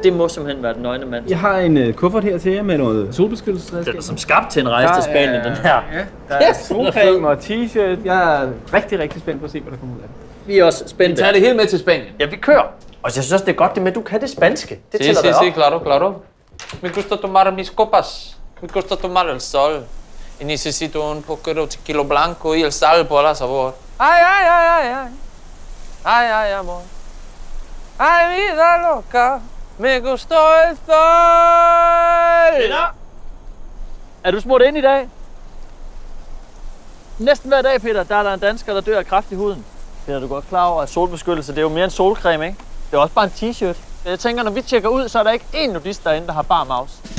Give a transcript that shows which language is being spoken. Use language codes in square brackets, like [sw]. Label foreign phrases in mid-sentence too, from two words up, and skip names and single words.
[da] Det må simpelthen være den nøgne mand. Jeg har en kuffert her til jer med noget solbeskyttelsesredskab. Den er som skabt til en rejse til Spanien, den her. Ja, der er solcreme og t-shirt. Jeg er rigtig, rigtig spændt på at se, hvad der kommer ud af det. Vi er også spændte. Vi tager det hele med til Spanien. Ja, vi kører. Og jeg synes også, det er godt det med, at du kan det spanske. Det tæller dig op. [es] Claro, claro. Me gusta tomar mis copas. Me gusta tomar el sol. Y necesito un poco de tequila blanco y el sal por la sabor. Ay, ay, ay, ay, ay. Ay, ay, amor. Ay, vida loca. Me gustó el sol. [da] Peter! Er du smurt ind i dag? Næsten hver dag, Peter, der er der en dansker, der dør af kræft i huden. Peter, du er godt klar over, at solbeskyttelse, det er jo mere end solcreme, ikke? Det er også bare en t-shirt. Jeg tænker, når vi tjekker ud, så er der ikke én nudist derinde, der har bar mouse.